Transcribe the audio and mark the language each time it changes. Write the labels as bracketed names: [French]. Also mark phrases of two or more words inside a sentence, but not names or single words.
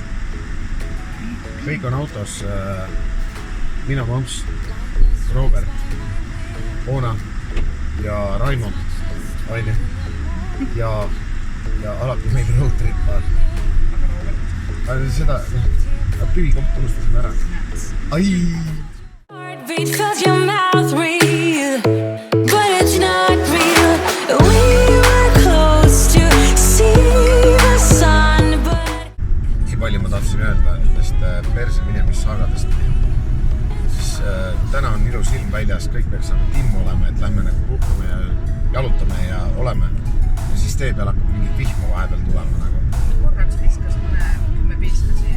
[Estonian] Kõik on autos, mina, Mamps, Robert, Oona ja Raimo, Aine ja alati meil [English] road trip. [Estonian] Seda tüvikomp unustasime ära. Ai! [English] Heartbeat fills your mouth, real, but it's not real. We were close to see the sun, but [Estonian] Nii palju ma tahtsin öelda nendest perse minemissagadest. Siis täna on ilus ilm väljas, kõik peaks nagu timmu olema, et lähme nagu puhkame ja jalutame ja oleme. Ja siis tee peal hakkab mingit vihma vahepeal tulema nagu. Korraks viskas mõne 10 piiska siia.